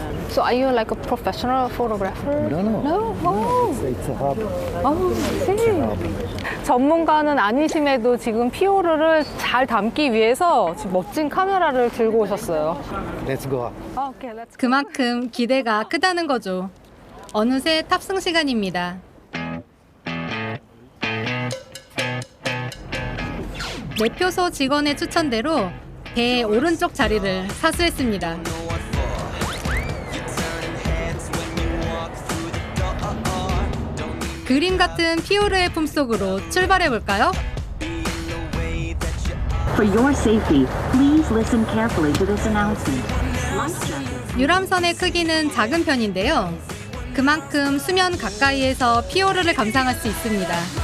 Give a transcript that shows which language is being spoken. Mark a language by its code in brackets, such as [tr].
[en] So are you like a professional photographer? No, no. No? Oh. It's a hobby. Oh, I see. [ko] 전문가는 아니심에도 지금 피오르를 잘 담기 위해서 지금 멋진 카메라를 들고 오셨어요. [en] Let's go up. Okay, let's [ko] 그만큼 기대가 크다는 거죠. 어느새 탑승 시간입니다. 매표소 직원의 추천대로 배의 오른쪽 자리를 사수했습니다. 그림 같은 피오르의 품속으로 출발해 볼까요? [en] For your safety, please listen carefully to this announcement. Life jackets. [ko] 유람선의 크기는 작은 편인데요. 그만큼 수면 가까이에서 피오르를 감상할 수 있습니다.